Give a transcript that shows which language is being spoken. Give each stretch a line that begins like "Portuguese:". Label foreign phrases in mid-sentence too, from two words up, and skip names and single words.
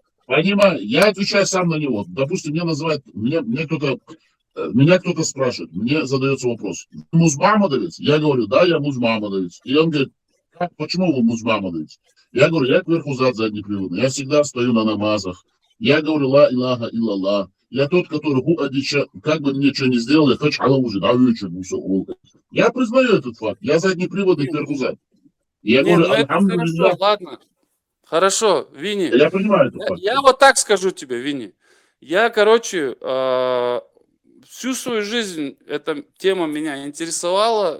Russian: Понимаю, я отвечаю сам на него. Допустим, меня называют, меня кто-то спрашивает, мне задается вопрос. Вы мусульмановец? Я говорю, да, я мусульмановец. И он говорит, почему вы мусульмановец? Я говорю, я кверху зад заднеприводный. Я всегда стою на намазах. Я говорю,
Arabic: لا إله إلا الله.
Russian: Я тот, который как бы мне что ни сделали, хочу уже, да, я признаю этот факт. Я заднеприводный кверху зад. Я Не, говорю, ну это хорошо, алхамдулилля. ладно. Хорошо, Винни. Я понимаю этот факт. Я вот так скажу тебе, Винни. Я, короче, всю свою жизнь эта тема меня интересовала.